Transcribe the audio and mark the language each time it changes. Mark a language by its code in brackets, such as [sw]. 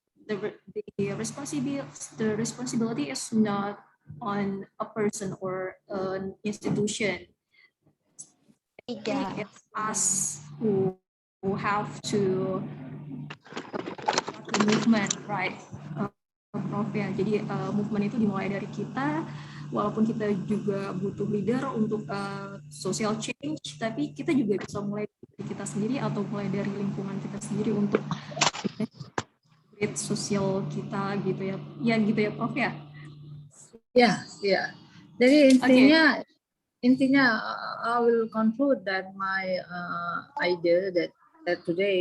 [en] the responsibility is not on a person or an institution. It's us who have to the movement, right? [id] Prof ya. Jadi movement itu dimulai dari kita, walaupun kita juga butuh leader untuk social change, tapi kita juga bisa mulai dari kita sendiri atau mulai dari lingkungan kita sendiri untuk create sosial kita gitu ya. Ya gitu ya Prof ya. Ya, ya. Jadi intinya [en] I will conclude that my idea that today.